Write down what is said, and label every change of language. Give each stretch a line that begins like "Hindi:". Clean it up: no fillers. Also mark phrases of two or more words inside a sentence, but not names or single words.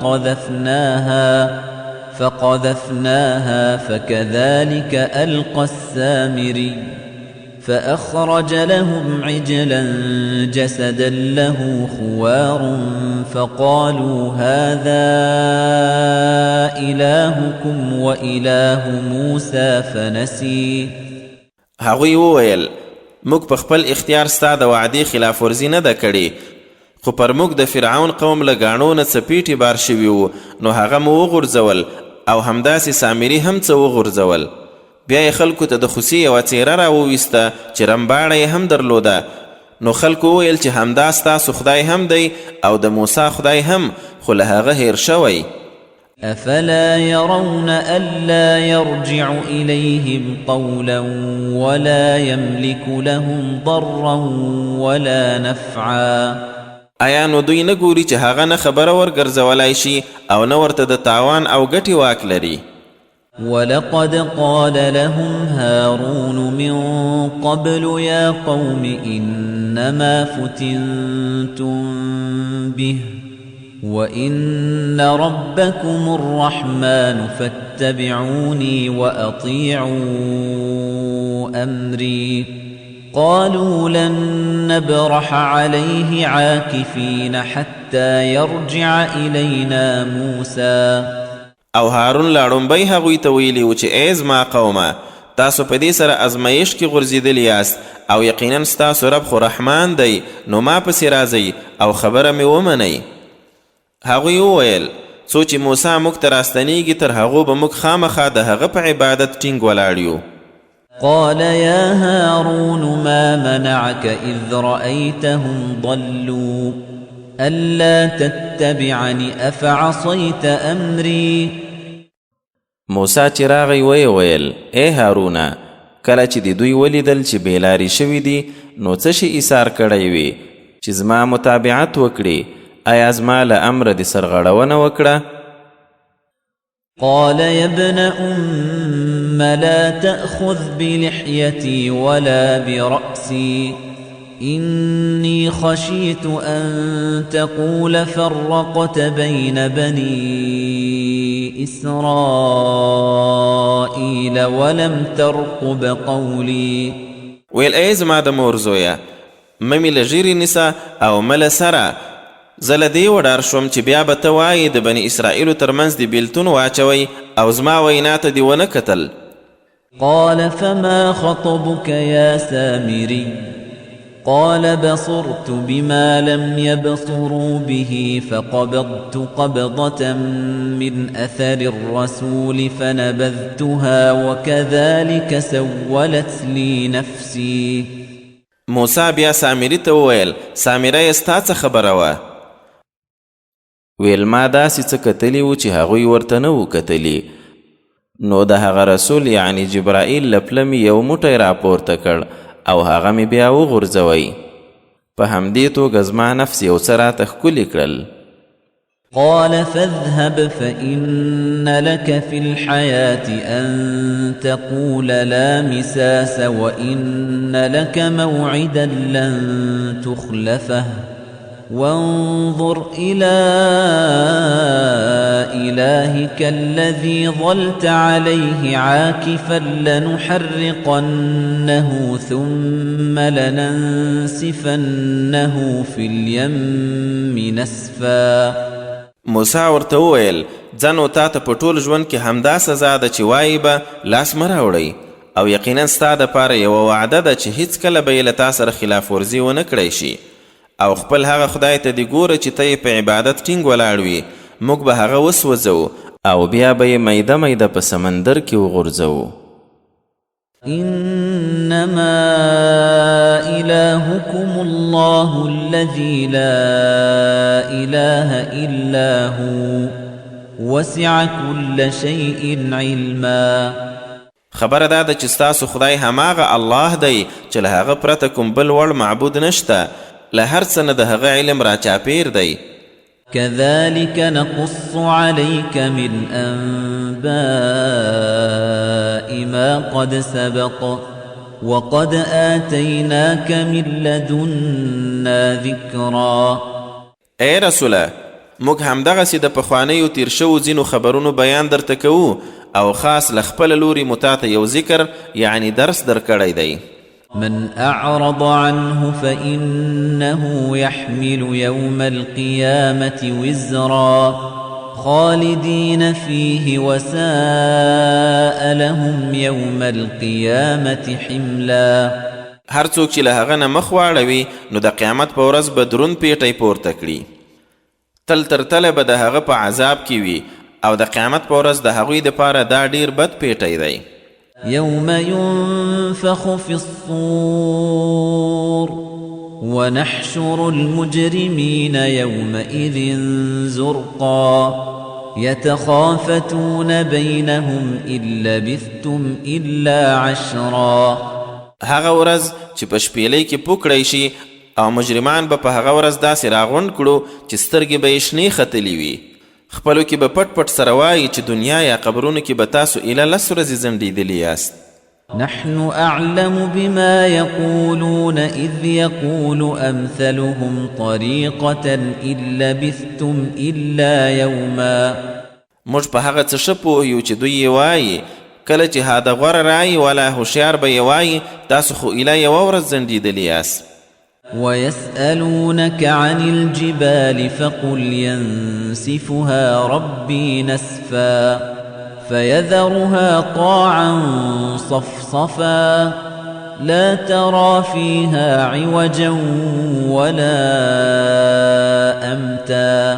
Arabic: فقذفناها فكذلك ألقى السامري فأخرج لهم عجلا جسدا له خوار فقالوا هذا إلهكم وإله موسى فنسي.
Pashto: هغوی وویل: موږ په خپل اختیار ستا د وعدې خلاف ورزي نه ده کړې، خو پر موږ د فرعون قوم له ګاڼو نه څه پیټې بار شوي وو، نو هغه مو وغورځول او همداسې سامري هم څه وغورځول. بیا یې خلکو ته د خوسي یوه څیره راوویسته چې رمباړه یې هم درلوده. نو خلکو وویل چې همدا ستاسو خدای هم دی او د موسی خدای هم، خو له هغه هیر شوی.
Arabic: أفلا يرون ألا يرجع إليهم قولا ولا يملك لهم ضرا ولا نفعا.
Pashto: آیا نو دوی نه ګوري چې هغه نه خبره ورګرځولی شي او نه ورته د تاوان او ګټې واک لري؟
Arabic: ولقد قال لهم هارون من قبل يا قوم إنما فتنتم به وإن ربكم الرحمن فاتبعوني وأطيعوا أمري. قالوا لن نبرح عليه عاكفين حتى يرجع إلينا موسى.
Pashto: او هارون لاړومبی هغوی ته ویلي و چې ای زما قومه، تاسو په دې سره ازمایښت کې غورځېدلي یاست او یقینا ستاسو رب خو رحمان دی، نو ما پسې راځئ او خبره مې ومنئ. هغوی وویل: څو چې موسی موږ ته راستنیږي تر هغو به موږ خامخا د هغه په عبادت ټینګ ولاړ یو.
Arabic: قال يا هارون ما منعك إذ رأيتهم ضلوا ألا تتبعني أفعصيت أمري.
Pashto: موسی چې راغی ویې ویل: ای هارونه، کله چې د دوی ولیدل چې بېلارې شوي دي، نو څه شي ایثار کړی وي چې زما متابعت وکړي؟ آیا زما له امره دې سرغړونه وکړه؟
Arabic: قال يا ابن أم لا تأخذ بلحيتي ولا برأسي إني خشيت أن تقول فرقت بين بني إسرائيل ولم ترقب قولي.
Pashto: ویل: ای زما د مور زویه، ممی له ژیرې نیسه او مله سره، زه له دې وډار شوم چې بیا به ته وایې د بني اسرائیلو ترمنځ دې بیلتون واچوئ او زما وینا ته دې ونه کتل.
Arabic: قال فما خطبك يا سامري؟ قال بصرت بما لم يبصروا به فقبضت قبضة من أثر الرسول فنبذتها وكذلك سولت لي نفسي.
Pashto: موسی بیا سامري ته وویل سامره یې ستا څه خبره وه؟ ویل ما داسې څه کتلي وو چې هغوی ورته نه وو کتلي. نو د هغه رسول یعنی جبرائیل له پله مې یو موټی راپورته کړ او هغه مې بیا وغورځوی. په همدې توګه زما نفس یو څه راته ښکلي کړل.
Arabic: قال فاذهب فإن لك في الحياة أن تقول لا مساس وإن لك موعدا لن تخلفه وانظر إلى إلهك الذي ظلت عليه عاكفا لنحرقنه ثم لننسفنه في اليم نسفا.
Pashto: موسی ورته وویل ځنو تا ته په ټول ژوند کې همدا سزا ده چې وایي به لاس مه راوړئ او یقینا ستا دپاره یوه وعده ده چې هیڅکله به یې له تا سره خلاف ورزي ونه کړی شي او خپل هغه خدای ته دې ګوره چې ته یې په عبادت ټینګ ولاړ وي. موږ به هغه وسوځو او بیا به یې میده میده په سمندر کې وغورځوو.
Arabic: إنما إلهكم الله الذي لا إله إلا هو وسع كل شيء علما.
Pashto: خبره دا ده چې ستاسو خدای هماغه الله دی چې له هغه پرته کوم بل وړ معبود نشته، له هر څه نه د هغه علم را چاپیر دی.
Arabic: كذلك نقص عليك من أنباء ما قد سبق وقد آتيناك من لدنا ذكرا.
Pashto: اے رسوله موږ همدغسې د پخوانیو تیر شوو ځینو خبرونو بیان درته کوو او خاص له خپله لوري مو تاته یو ذکر یعنی درس درکړی دی.
Arabic: من أعرض عنه فإنه يحمل يوم القيامة وزرا خالدين فيه وساء لهم يوم القيامة حملا.
Pashto: هر څوک چې له هغه نه مخ واړوي نو د قیامت په ورځ به دروند پیټی پورته کړي، تل تر تله به د هغه په عذاب کې وي او د قیامت په ورځ د هغوی دپاره دا ډیر بد پیټی دی.
Arabic: يوم ينفخ في الصور ونحشر المجرمين يومئذ زرقا يتخافتون بينهم إن لبثتم إلا عشرا.
Pashto: هغه ورځ چې په شپېلۍ کې پوکړی شي او مجرمان به په هغه ورځ داسې راغونډ کړو چې سترګې به یې شنې ختلي وي. خپلو کې به پټ پټ سره وایي چې دنیا یا قبرونو کې به تاسو ایله 10 ورځې ځنډېدلي یاست.
Arabic: نحن أعلم بما يقولون إذ يقول أمثلهم طريقة إن لبثتم إلا يوما.
Pashto: موږ په هغه څه ښه پوهیو چې دوی یې وایي کله چې هاده غوره رایي ولا هوښیار به یې وایي تاسو خو ایله یوه ورځ ځنډېدلي یاست.
Arabic: ويسألونك عن الجبال فقل ينسفها ربي نسفا فيذرها قاعا صفصفا لا ترى فيها عوجا ولا أمتا.